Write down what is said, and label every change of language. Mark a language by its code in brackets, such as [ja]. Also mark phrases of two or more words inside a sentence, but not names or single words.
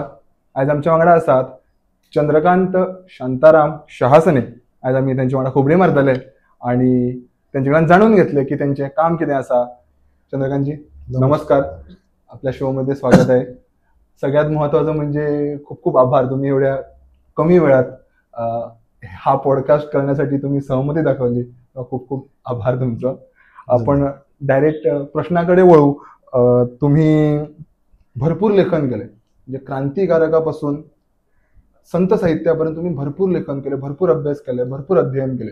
[kok] आयज आमच्या वांगडा आसात चंद्रकांत शांताराम शहासने. आयज आमी तेंचे वांगडा खबरी मारतले आनी तेंचे कडल्यान जाणून घेतले की तेंचें काम कितें आसा. चंद्रकांतजी नमस्कार. [mr] आपल्या शो मध्ये स्वागत आहे. सगळ्यात महत्वाचं म्हणजे खूप खूप आभार. तुम्ही एवढ्या कमी वेळात हा पॉडकास्ट करण्यासाठी तुम्ही सहमती दाखवली. खूप खूप आभार तुमचं. आपण डायरेक्ट प्रश्नाकडे वळू. तुम्ही भरपूर लेखन केले, म्हणजे क्रांतिकारकापासून संत साहित्यापर्यंत तुम्ही भरपूर लेखन केले, भरपूर अभ्यास केले, भरपूर अध्ययन केले.